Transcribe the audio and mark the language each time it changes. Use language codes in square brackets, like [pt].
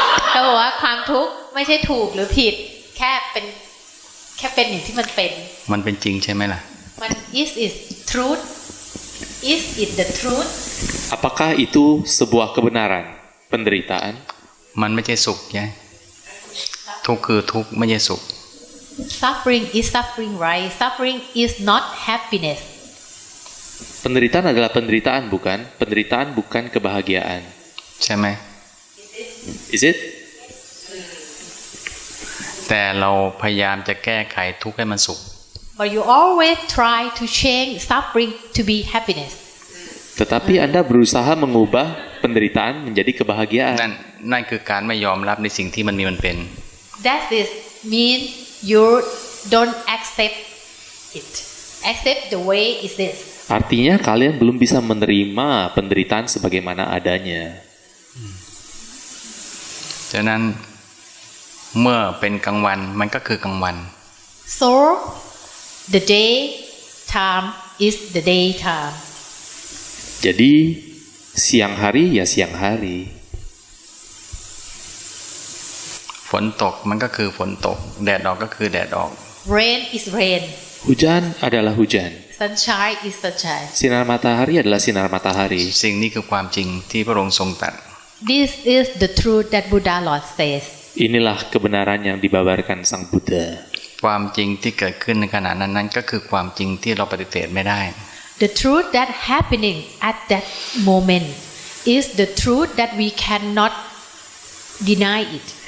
[th] เขาบอกว่าความทุกข์ไม่ใช่ถูกหรือผิดแค่เป็นอย่างที่มันเป็น มันเป็นจริงใช่ไหมล่ะ มัน [en] is truth is it the truth [id] apakah itu sebuah kebenaran penderitaan [th] มันไม่ใช่สุขไงทุกข์คือทุกข์ไม่ใช่สุข [en] suffering is suffering right suffering is not happiness [id] penderitaan adalah penderitaan bukan penderitaan bukan kebahagiaan [th] ใช่ไหม [en] is it [th] แต่เราพยายามจะแก้ไขทุกข์ให้มันสุข [en] but you always try to change suffering to be happiness [id] tetapi Anda berusaha mengubah penderitaan menjadi kebahagiaan [th] นั่นคือการไม่ยอมรับในสิ่งที่มันมีมันเป็น [en] that is mean you don't accept it accept the way it is [id] artinya kalian belum bisa menerima penderitaan sebagaimana adanya [th] ฉะนั้นเมื่อเป็นกลางวันมันก็คือกลางวัน [en] so the day time is the day time [id] jadi siang hari ya siang hari [th] ฝนตกมันก็คือฝนตกแดดออกก็คือแดดออก [en] rain is rain [id] hujan adalah hujan [en] sunshine is sunshine [id] sinar matahari adalah sinar matahari [th] สิ่งนี้คือความจริงที่พระองค์ทรงตรัส [en] this is the truth that Buddha Lord says [id] inilah kebenaran yang dibabarkan Sang Buddha [th] ความจริงที่เกิดขึ้นในขณะนั้นก็คือความจริงที่เราปฏิเสธไม่ได้ [en] the truth that happening at that moment is the truth that we cannot deny it